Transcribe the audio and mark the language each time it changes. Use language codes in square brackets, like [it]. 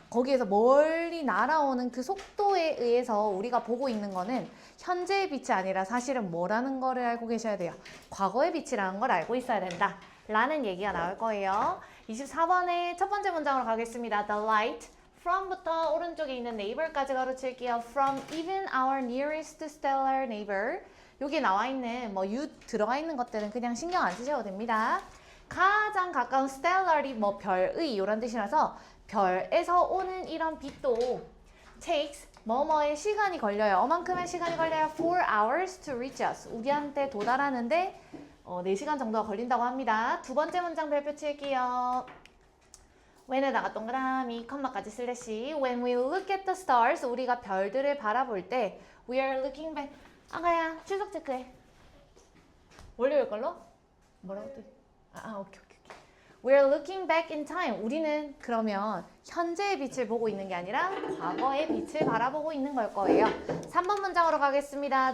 [ko] 거기에서 멀리 날아오는 그 속도에 의해서 우리가 보고 있는 거는 현재의 빛이 아니라 사실은 뭐라는 거를 알고 계셔야 돼요. 과거의 빛이라는 걸 알고 있어야 된다 라는 얘기가 나올 거예요. 24번의 첫 번째 문장으로 가겠습니다. [en] The light from [ko] 부터 오른쪽에 있는 neighbor까지 가로칠게요. [en] From even our nearest stellar neighbor. [ko] 여기 나와 있는 you 들어가 있는 것들은 그냥 신경 안 쓰셔도 됩니다. 가장 가까운 stellar이 별의 이런 뜻이라서 별에서 오는 이런 빛도 takes 뭐뭐의 시간이 걸려요. 어만큼의 시간이 걸려요. [en] 4 hours to reach us. [ko] 우리한테 도달하는데 4시간 정도가 걸린다고 합니다. 두 번째 문장 별표 칠게요. when에다가 동그라미, 컴마까지 슬래시. [en] When we look at the stars, [ko] 우리가 별들을 바라볼 때 [en] we are looking back. [ko] 아가야, 출석 체크해. 월요일 걸로? 뭐라고 또? 오케이. [en] We are looking back in time. [ko] 우리는 그러면 현재의 빛을 보고 있는 게 아니라 과거의 빛을 바라보고 있는 걸 거예요. 3번 문장으로 가겠습니다.